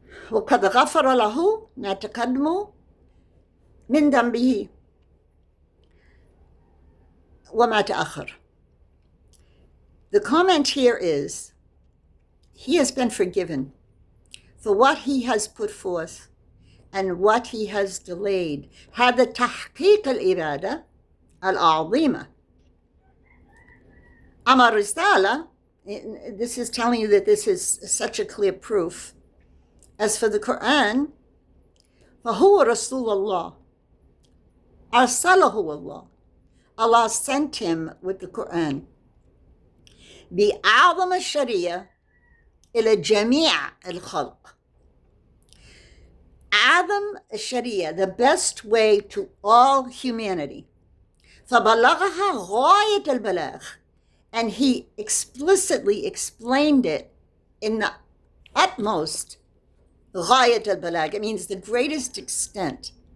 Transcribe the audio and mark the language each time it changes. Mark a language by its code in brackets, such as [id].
[ar] وَقَدْ غَفَرَ لَهُ مَا تَقَدَّمَ مِنْ ذَنْبِهِ وَمَا تَأَخَّرَ. [en] The comment here is, he has been forgiven for what he has put forth and what he has delayed. [ar] هذا تحقيق الإرادة العظيمة. أما الرسالة, [en] this is telling you that this is such a clear proof. As for the Quran, [ar] فهو رسول الله أرسله الله. [en] Allah sent him with the Quran. [ar] بأعظم الشريعة إلى جميع الخلق. أعظم الشريعة, [en] the best way to all humanity. [ar] فبلغها غاية البلاغ. [en] And he explicitly explained it in the utmost [ar] غاية البلاغ. [en] It means the greatest extent.